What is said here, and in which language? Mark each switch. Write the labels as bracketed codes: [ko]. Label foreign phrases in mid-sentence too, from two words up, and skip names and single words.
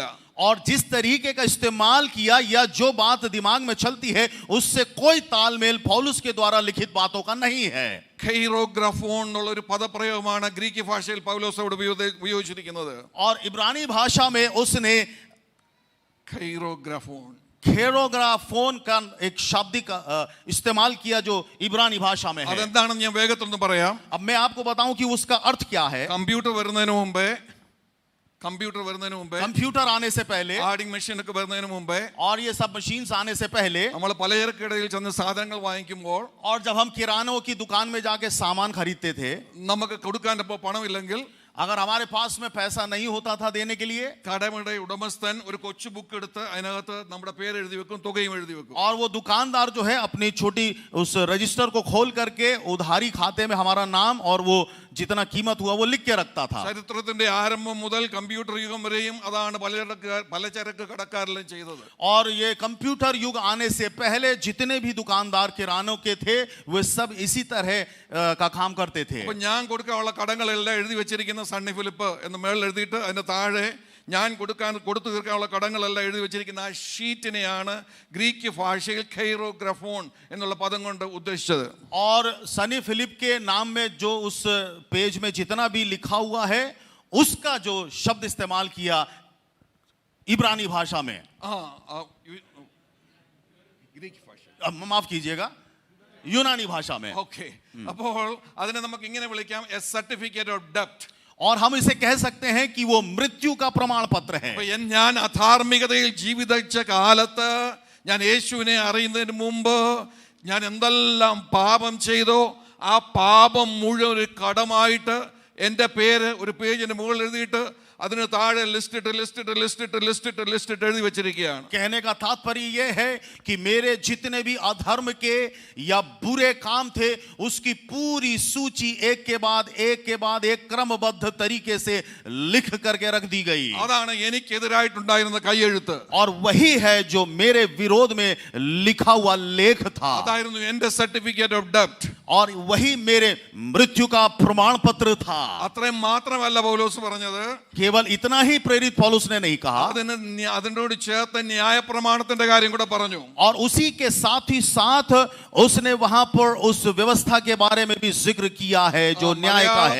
[hi] और जिस तरीके का इस्तेमाल किया या जो बात दिमाग में चलती है उससे कोई तालमेल पौलुस के द्वारा लिखित बातों का नहीं है। [ml] ഖൈറോഗ്രാഫോൺ എന്നുള്ള ഒരു പദപ്രയോഗമാണ് ഗ്രീക്ക് ഭാഷയിൽ പൗലോസ് അവിടെ ഉപയോഗിച്ചിരിക്കുന്നത്. [hi] और इब्रानी भाषा में उसने [ml] ഖൈറോഗ്രാഫോൺ [hi] खेरोग्राफोन का एक शाब्दिक इस्तेमाल किया जो इब्रानी भाषा में है। [ml] അതെന്താണെന്ന് ഞാൻ വേഗത്തിലൊന്ന് പറയാം. [hi] अब मैं आपको बताऊं कि उसका अर्थ क्या है। [ml] കമ്പ്യൂട്ടർ വരുന്നതിന് മുമ്പേ [hi] कंप्यूटर आने से पहले [en] adding machine [ml] ഒക്കെ വരുന്നതിന് മുമ്പേ [hi] और ये सब मशीन्स आने से पहले [ml] നമ്മൾ പലചരക്കിടയിൽ ചെന്ന് സാധനങ്ങൾ വാങ്ങിക്കുമ്പോൾ [hi] और जब हम किरानों की दुकान में जाके सामान खरीदते थे, [ml] നമുക്ക് കൊടുക്കാൻ ഇപ്പോൾ പണമില്ലെങ്കിൽ [hi] अगर हमारे पास में पैसा नहीं होता था देने के लिए, [ml] കടയുടെ ഉടമസ്ഥൻ ഒരു കൊച്ചു ബുക്ക് എടുത്ത് അതിനകത്ത് നമ്മുടെ പേര് എഴുതി വെക്കും, തുകയും എഴുതി വെക്കും. [hi] और वो दुकानदार जो है अपनी छोटी उस रजिस्टर को खोल करके उधारी खाते में हमारा नाम और वो जितना कीमत हुआ वो लिख के रखता था। [ml] ചരിത്രത്തിന്റെ ആരംഭം മുതൽ കമ്പ്യൂട്ടർ യുഗം വരെയും അതാണ് പലചരക്ക് കടക്കാരെല്ലാം ചെയ്തത്. [hi] और ये कंप्यूटर युग आने से पहले जितने भी दुकानदार किरानों के थे वे सब इसी तरह का काम करते थे। [ml] അപ്പൊ ഞാൻ കൊടുക്കാനുള്ള കടങ്ങളെല്ലാം എഴുതി വെച്ചിരിക്കുന്ന സണ്ണി ഫിലിപ്പ് എന്ന് മേളിൽ എഴുതിയിട്ട് അതിന്റെ താഴെ ഞാൻ കൊടുത്തു തീർക്കാനുള്ള കടങ്ങളെല്ലാം എഴുതി വെച്ചിരിക്കുന്ന ആ ഷീറ്റിനെയാണ് ഗ്രീക്ക് ഭാഷയിൽ ഖൈറോഗ്രാഫോൺ എന്നുള്ള പദം കൊണ്ട് ഉദ്ദേശിച്ചത്. [hi] और सनी फिलिप के नाम में जो उस पेज में जितना भी लिखा हुआ है उसका जो शब्द इस्तेमाल किया इब्रानी भाषा में, [ml] ഗ്രീക്ക് ഭാഷ, [hi] माफ कीजिएगा, यूनानी भाषा में। [ml] ഓക്കെ. അപ്പോൾ അതിനെ നമുക്ക് ഇങ്ങനെ വിളിക്കാം [en] a certificate of debt. [hi] और हम इसे कह सकते हैं कि वो मृत्यु का प्रमाण पत्र है। [ml] ഞാൻ അധാർമികതയിൽ ജീവിച്ച കാലത്ത് ഞാൻ യേശുവിനെ അറിയുന്നതിന് മുമ്പ് ഞാൻ എന്തെല്ലാം പാപം ചെയ്തോ ആ പാപം മുഴുവൻ ഒരു കടമായിട്ട് എൻ്റെ പേര് ഒരു പേജിന് മുകളിൽ എഴുതിയിട്ട് അതിന് താഴെ ലിസ്റ്റ് എഴുതി വെച്ചിരിക്കുകയാണ്. [hi] कहने का तात्पर्य यह है कि मेरे जितने भी अधर्म के या बुरे काम थे उसकी पूरी सूची एक के बाद एक क्रमबद्ध तरीके से लिख करके रख दी गई। [ml] അതാണ് എനിക്കെതിരായിട്ടുണ്ടായിരുന്ന കൈയെഴുത്ത്. [hi] और वही है जो मेरे विरोध में लिखा हुआ लेख था। [ml] അതായിരുന്നു എൻ്റെ [en] certificate of debt. [hi] और वही मेरे मृत्यु का प्रमाण पत्र था। [ml] അത്രയും മാത്രമല്ല പൗലോസ് പറഞ്ഞത്, [hi] केवल इतना ही प्रेरित पौलुस ने नहीं कहा, [ml] അതിനോട് ചേർത്ത് ന്യായപ്രമാണത്തിന്റെ കാര്യം കൂടെ പറഞ്ഞു. [hi] और उसी के साथ ही साथ उसने वहां पर उस व्यवस्था के बारे में भी जिक्र किया है जो न्याय का है।